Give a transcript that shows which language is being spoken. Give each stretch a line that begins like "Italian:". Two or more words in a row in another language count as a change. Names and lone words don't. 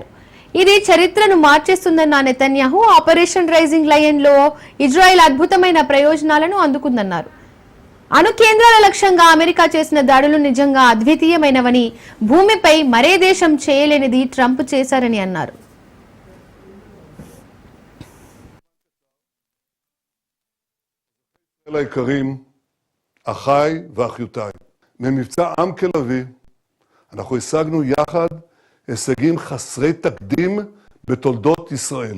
Telugu: ఇది చరిత్రను మార్చేస్తుందన్న నెతన్యాహు ఆపరేషన్ రైజింగ్ లయన్ లో ఇజ్రాయెల్ అద్భుతమైన ప్రయోజనాలను అందుకుందన్నారు. అణు కేంద్రాల లక్ష్యంగా అమెరికా చేసిన దాడులు నిజంగా అద్వితీయమైనవని, భూమిపై మరే దేశం చేయలేనిది ట్రంప్ చేశారని అన్నారు.
Hebrew: אחיי ואחיותיי, ממבצע עם כלביא אנחנו השגנו יחד הישגים חסרי תקדים בתולדות ישראל.